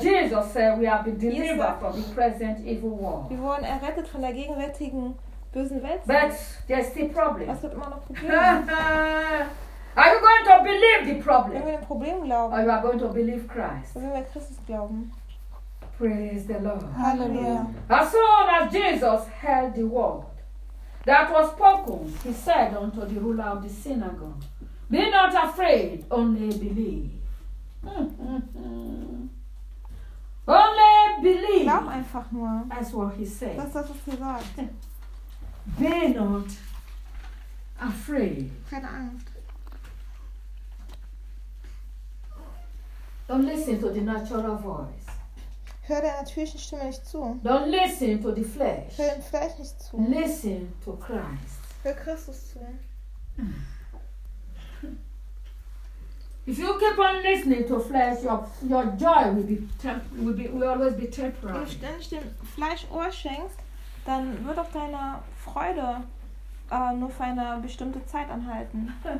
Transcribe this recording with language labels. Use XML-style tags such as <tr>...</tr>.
<en>Jesus said we have been delivered from the present evil world.</en> <de>Wir wurden errettet von der gegenwärtigen bösen Welt.</de> <en>But there's still problem.</en> <de>Was wird immer noch Probleme?</de> <en>Are you going to believe the problem?</en> <de>Wenn wir dem Problem glauben.</de> <en>Or you are going to believe Christ?</en> <de>Wenn wir Christus glauben.</de> <en>Praise the Lord.</en> <de>Hallelujah.</de> <en>As soon as Jesus heard the word that was spoken, he said unto the ruler of the synagogue, be not afraid, only believe. Only believe.</en> <de>Glaub einfach nur.</de> <en>That's what he said.</en> <de>Das ist das, was er sagt.</de> <en>Be not afraid.</en> <de>Keine Angst.</de> <en>Don't listen to the natural voice.</en> <de>Hör der natürlichen Stimme nicht zu.</de> <en>Don't listen to the flesh.</en> <de>Hör dem Fleisch nicht zu.</de> <en>Listen to Christ.</en> <de>Hör Christus zu.</de> <en>If you keep on listening to flesh, your joy will always be temporary.</en> <de>Wenn du ständig dem Fleisch Ohr schenkst, dann wird auch deine Freude nur für eine bestimmte Zeit anhalten.</de>